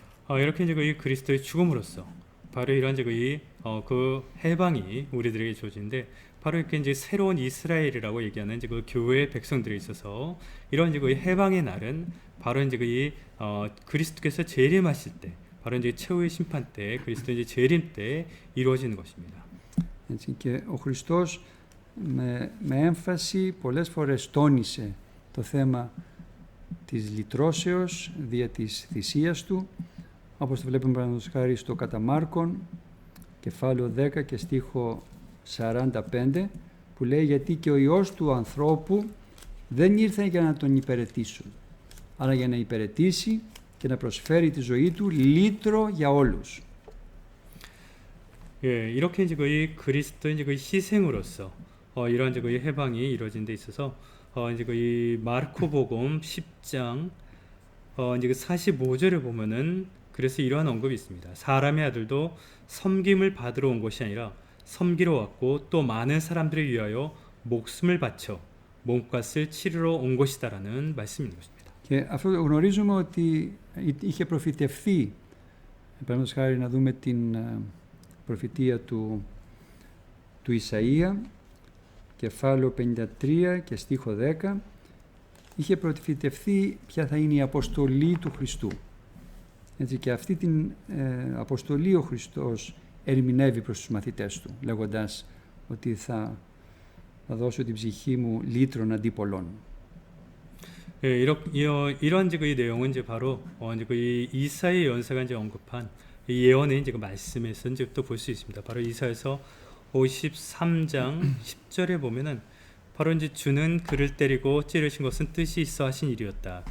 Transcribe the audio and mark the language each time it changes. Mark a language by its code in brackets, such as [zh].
[ko] 이렇게 이제 이 그리스도의 죽음으로써 바로 이런 이제 그 해방이 우리들에게 주어지는데 바로 이렇게 이제 새로운 이스라엘이라고 얘기하는 이제 그 교회의 백성들에 있어서 이런 이제 그 해방의 날은 바로 이제 그리스도께서 재림하실 때, 바로 이제 최후의 심판 때, 그리스도 이제 재림 때 이루어지는 것입니다. [el] Έτσι, και ο Χριστός με έμφαση πολλές φορές τόνισε το θέμα της λυτρώσεως δια της θυσίας του, όπως το βλέπουμε παραδείγματος χάρη στο κατά Μάρκον, κεφάλαιο 10 και στίχο 45, που λέει «Γιατί και ο Υιός του ανθρώπου δεν ήρθε για να τον υπηρετήσουν, αλλά για να υπηρετήσει και να προσφέρει τη ζωή του λύτρο για όλους». [ko] 예, 이렇게 이제 이 그리스도 이제 그 희생으로서 이런 이제 그 해방이 이루어진 데 있어서 이제 이 마르코복음 10장 이제 그 45절에 보면은 그래서 이러한 언급이 있습니다. 사람의 아들도 섬김을 받으러 온 것이 아니라 섬기러 왔고 또 많은 사람들을 위하여 목숨을 바쳐 몸값을 치르러 온 것이다라는 말씀인 것입니다. [el] Και αυτό γνωρίζουμε ότι είχε προφητευθεί, παραδείγματος χάρη να δούμε την προφητεία του Ισαΐα, κεφάλαιο 53 και στίχο 10, είχε προφητευθεί ποια θα είναι η αποστολή του Χριστού. Έτσι, και αυτή την αποστολή ο Χριστός ερμηνεύει προς τους μαθητές του, λέγοντας ότι θα δώσω την ψυχή μου λύτρων αντί πολλών. [ko] 이런 이제 그 내용은 이제 바로 이제 그 이사야 연사가 이제 언급한 이 예언의 이제 그 말씀에서 이제 또 볼 수 있습니다. 바로 이사야서 53장 10절에 보면은 바로 이제 주는 그를 때리고 찌르신 것은 뜻이 있어 하신 일이었다.